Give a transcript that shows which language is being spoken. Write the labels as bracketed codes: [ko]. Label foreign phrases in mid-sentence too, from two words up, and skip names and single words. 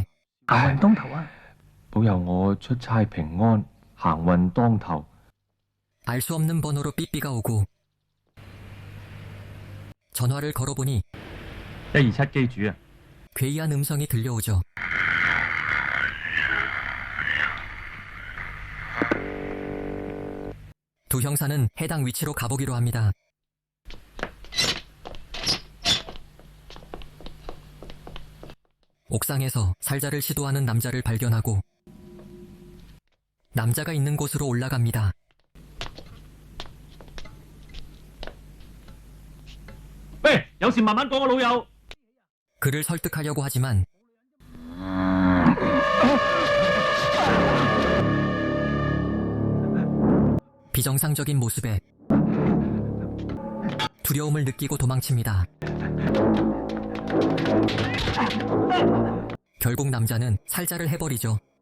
[yue] 行運當頭啊！保佑我出差平安，行運當頭。 [ko] 알 수 없는 번호로 삐삐가 오고 전화를 걸어보니 [yue] 127 機主啊！ [ko] 괴이한 음성이 들려오죠. 두 형사는 해당 위치로 가보기로 합니다. 옥상에서 살자를 시도하는 남자를 발견하고 남자가 있는 곳으로 올라갑니다. [yue] 喂，有事慢慢講啊，老友。 [ko] 그를 설득하려고 하지만 비정상적인 모습에 두려움을 느끼고 도망칩니다. 결국 남자는 살자를 해버리죠.